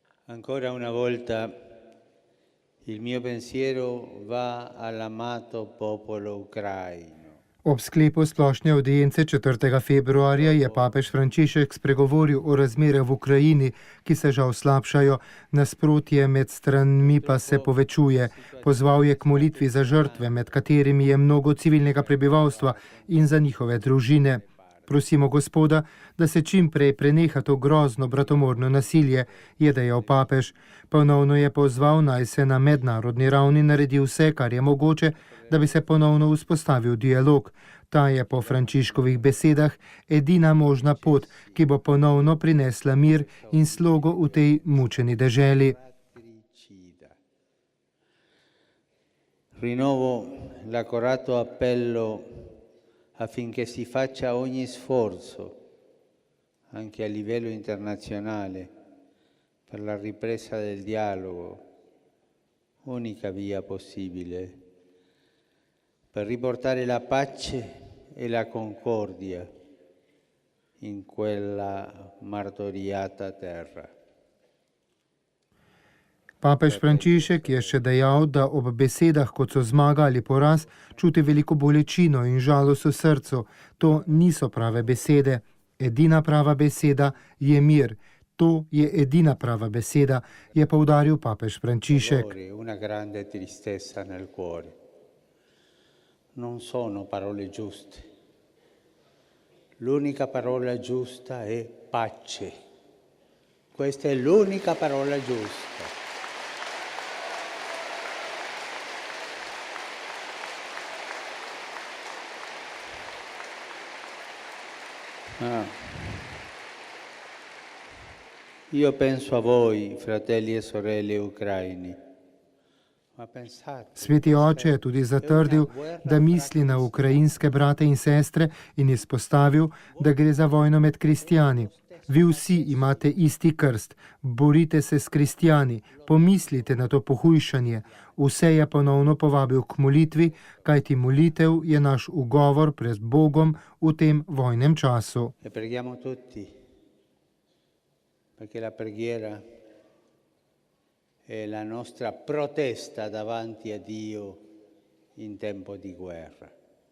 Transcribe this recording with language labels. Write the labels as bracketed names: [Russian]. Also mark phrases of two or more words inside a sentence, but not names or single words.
[Italian] Ancora una volta il mio pensiero va all'amato popolo ucraino. [Slovenian] Ob sklepu splošne audience 4. februarja je papež Frančišek spregovoril o razmerah v Ukrajini, ki se žal slabšajo, nasprotje med stranmi pa se povečuje. Pozval je k molitvi za žrtve, med katerimi je mnogo civilnega prebivalstva, in za njihove družine. Prosimo Gospoda, da se čim prej preneha to grozno bratomorno nasilje, je dejal papež. Ponovno je pozval, naj se na mednarodni ravni naredi vse, kar je mogoče, da bi se ponovno vzpostavil dialog. Ta je po Frančiškovih besedah edina možna pot, ki bo ponovno prinesla mir in slogo v tej mučeni deželi. [Italian] Rinnovo l'accorato appello affinché si faccia ogni sforzo, anche a livello internazionale, per la ripresa del dialogo, unica via possibile, per riportare la pace e la concordia in quella martoriata terra. [Slovenian] Papež Frančišek je še dejal, da ob besedah, kot so zmaga ali poraz, čuti veliko bolečino in žalost v srcu. To niso prave besede. Edina prava beseda je mir. To je edina prava beseda, je poudaril papež Frančišek. [Italian] Una grande tristezza nel cuore. Non sono parole giuste. L'unica parola giusta è pace. Questa è l'unica parola giusta. Io penso a voi, fratelli e sorelle ucraini. [Slovenian] Sveti oče je tudi zatrdil, da misli na ukrajinske brate in sestre in izpostavil, da gre za vojno med kristijani. Vi vsi imate isti krst, borite se s kristijani, pomislite na to pohujšanje. Vse je ponovno povabil k molitvi, kajti molitev je naš ugovor pred Bogom v tem vojnem času. [Italian] E preghiamo tutti, perché la preghiera è la nostra protesta davanti a Dio in tempo di guerra.